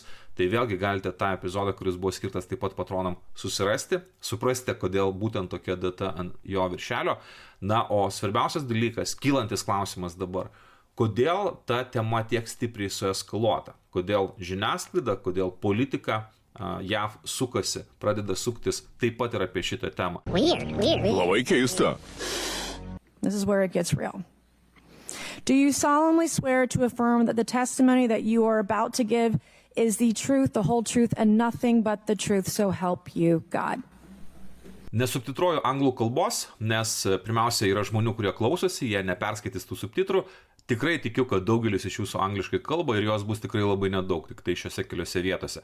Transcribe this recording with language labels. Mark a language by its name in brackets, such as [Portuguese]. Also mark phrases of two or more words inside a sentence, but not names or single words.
[Lithuanian] Tai vėlgi galite tą epizodą, kuris buvo skirtas taip pat patronam, susirasti, suprasite, kodėl būtent tokia data ant jo viršelio. O svarbiausias dalykas, kylantis klausimas dabar, kodėl ta tema tiek stipriai sueskaluota, kodėl žiniasklaida, kodėl politika JAV sukasi, pradeda suktis taip pat ir apie šitą temą. Labai keista. [English] This is where it gets real. Do you solemnly swear to affirm that the testimony that you are about to give is the truth, the whole truth, and nothing but the truth, so help you God? [Lithuanian] Nesubtitruoju anglų kalbos, nes pirmiausia yra žmonių, kurie klausosi, jie neperskaitys tų subtitrų. Tikrai tikiu, kad daugelis iš jūsų angliškai kalba ir jos bus tikrai labai nedaug, tik tai šiose keliose vietose.